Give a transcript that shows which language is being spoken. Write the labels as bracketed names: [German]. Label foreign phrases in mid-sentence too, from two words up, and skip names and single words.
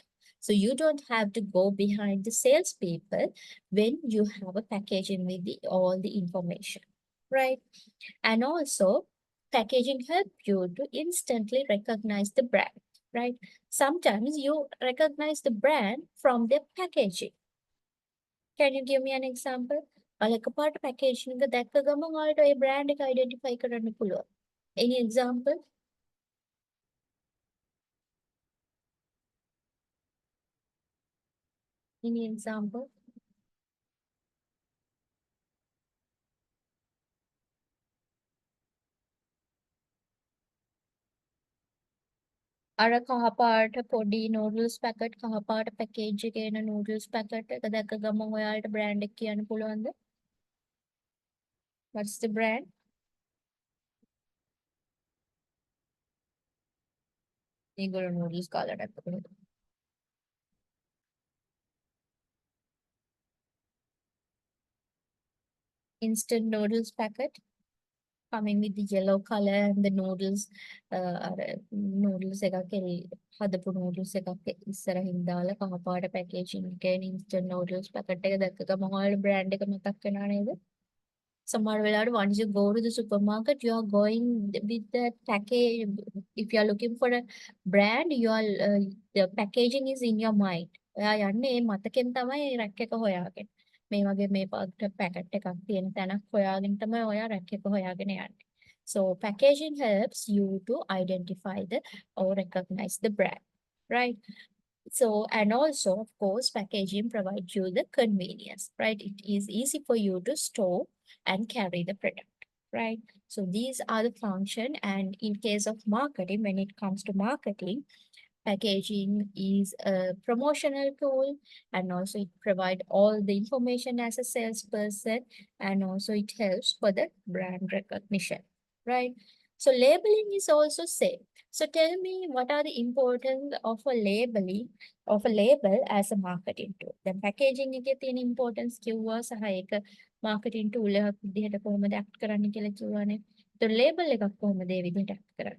[English] So you don't have to go behind the salespeople when you have a packaging with all the information, right? And also, packaging help you to instantly recognize the brand, right? Sometimes you recognize the brand from their packaging. Can you give me an example? [Sinhala] එකපාරට packaging එක දැක්ක ගමන් ඔයාලට ඒ brand එක identify කරන්න පුළුවන්. [English] Any example? Any example? [Sinhala] අර කහපාට පොඩි [English] noodles packet [Sinhala] කහපාට පැකේජ් එකේ එන [English] noodles packet [Sinhala] එක දැක්ක ගමන් ඔයාලට බ්‍රෑන්ඩ් එක කියන්න පුළුවන්ද? [English] What's the brand? [Sinhala] ඒගොල්ලෝ නූඩල්ස් කාලා නැත්නම් [English] instant noodles packet coming with the yellow color and the noodles [Sinhala] අර noodles එකක් හදපු noodles එකක් ඉස්සරහින් දාලා කහපාට පැකේජින් එකේ [English] instant noodles packet [Sinhala] එක දැක්ක ගමන් ඔයාලට brand එක මතක් වෙනා නේද? සමහර වෙලාවට [English] once you go to the supermarket, you are going with that package. If you are looking for a brand, the packaging is in your mind. [Sinhala] ඔයා යන්නේ මේ මතකෙන් තමයි රැක් එක හොයාගෙන. මේ වගේ මේ පැකට් එකක් තියෙන තැනක් හොයාගෙන තමයි ඔයා රැක් එක හොයාගෙන යන්නේ. [English] So packaging helps you to identify the or recognize the brand, right? So, and also, of course, packaging provides you the convenience, right? It is easy for you to store and carry the product, right? So these are the function. And in case of marketing, when it comes to marketing, packaging is a promotional tool, and also it provide all the information as a salesperson, and also it helps for the brand recognition, right? So labeling is also same. So tell me, what are the importance of a label as a marketing tool? [Sinhala] Then packaging එකේ තියෙන importance කිව්වා සහ ඒක marketing tool එකක් විදිහට කොහොමද act කරන්න කියලා කිව්වානේ. તો label එකක් කොහොමද ඒ විදිහට act කරන්නේ?